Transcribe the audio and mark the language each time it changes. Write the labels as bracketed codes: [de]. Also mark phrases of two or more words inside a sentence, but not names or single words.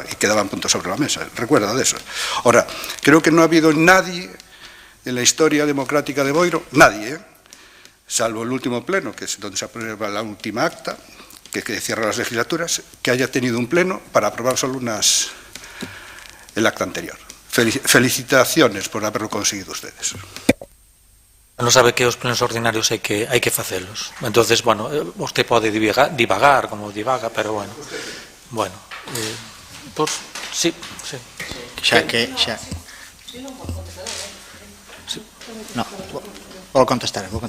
[es] Y quedaban puntos sobre la mesa, recuerda de eso. Ahora, creo que no ha habido nadie en la historia democrática de Boiro, nadie, salvo el último pleno, que es donde se aprueba la última acta, que cierra las legislaturas, que haya tenido un pleno para aprobar solo el acta anterior. Felicitaciones por haberlo conseguido ustedes. [gl] Non sabe que os plenos ordinarios hai que facelos. Entonces, bueno, usted pode divagar como divaga, pero bueno. Bueno, pues sí. Xa. No, vou contestar.